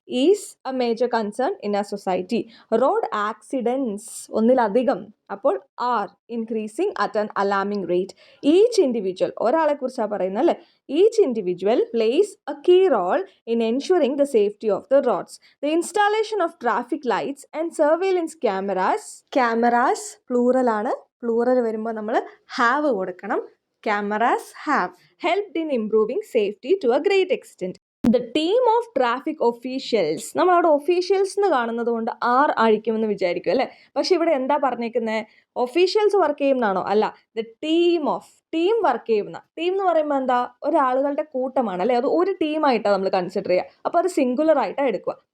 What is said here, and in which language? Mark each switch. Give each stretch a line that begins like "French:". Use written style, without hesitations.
English: Is a major concern in a society. Road accidents
Malayalam: ഒന്നിലധികം, അപ്പോൾ
English: Are increasing at an alarming rate. Each individual
Malayalam: ഒരാളെ കുറിച്ചാണ് പറയുന്നത് അല്ലേ.
English: Each individual plays a key role in ensuring the safety of the roads. The installation of traffic lights and surveillance cameras plural ആണ്.
Malayalam: Plural വരുമ്പോൾ നമ്മൾ have കൊടുക്കണം.
English: Cameras have helped in improving safety to a great extent. The team of traffic officials.
Malayalam: നമ്മളവിടെ officials എന്ന് കാണുന്നത് കൊണ്ട് R അഴിക്കുമെന്ന് വിചാരിക്കും അല്ലേ? പക്ഷെ ഇവിടെ എന്താ പറഞ്ഞേക്കുന്നത്? ഒഫീഷ്യൽസ് വർക്ക് ചെയ്യുന്നതാണോ? അല്ല, the team of, team work ചെയ്യുന്ന. ടീം എന്ന് പറയുമ്പോൾ എന്താ? ഒരാളുകളുടെ കൂട്ടമാണ് അല്ലേ? അത് ഒരു ടീമായിട്ടാണ് നമ്മൾ കൺസിഡർ ചെയ്യുക. അപ്പോൾ അത് സിംഗുലർ ആയിട്ടാണ് എടുക്കുക.